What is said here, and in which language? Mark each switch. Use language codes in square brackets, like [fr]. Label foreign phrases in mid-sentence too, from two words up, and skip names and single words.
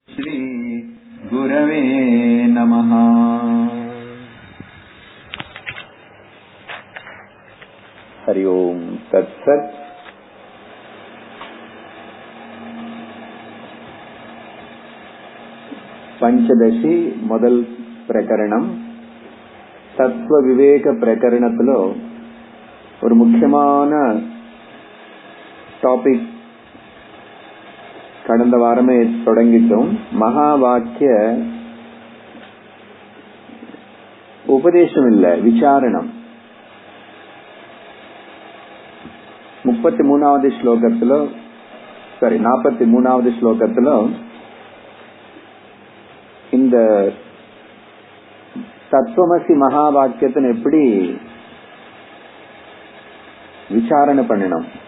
[sa] श्री गुरवे नमः। हरि ओम तत्सत्। [te] పంచదశి మొదల్ ప్రకరణం తత్వ వివేక ప్రకరణంలో [ta] ஒரு முக்கியமான டாபிக் கடந்த வாரமே தொடங்கிட்டோம். மகா வாக்கிய உபதேசம் இல்ல, விசாரணம். 43வது ஸ்லோகத்திலோ 43வது ஸ்லோகத்திலோ இந்த தத்துவமசி மகா வாக்கியத்தை எப்படி விசாரணை பண்ணணும்,